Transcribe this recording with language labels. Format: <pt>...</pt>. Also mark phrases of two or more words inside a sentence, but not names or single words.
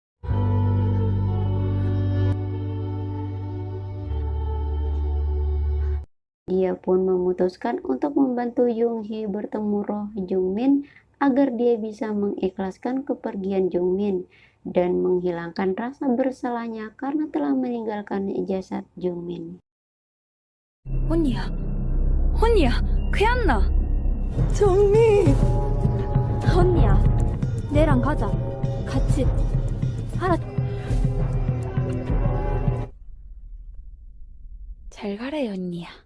<id>Dia pun memutuskan untuk membantu Yoonghee bertemu roh Jungmin agar dia bisa mengikhlaskan kepergian Jungmin dan menghilangkan rasa bersalahnya karena telah meninggalkan jasad Jungmin.</id> <ko>혼이야, 혼이야, 괜찮나? 정미. 언니야, 내랑 가자. 같이. 알았. 잘 가래, 언니야.</ko>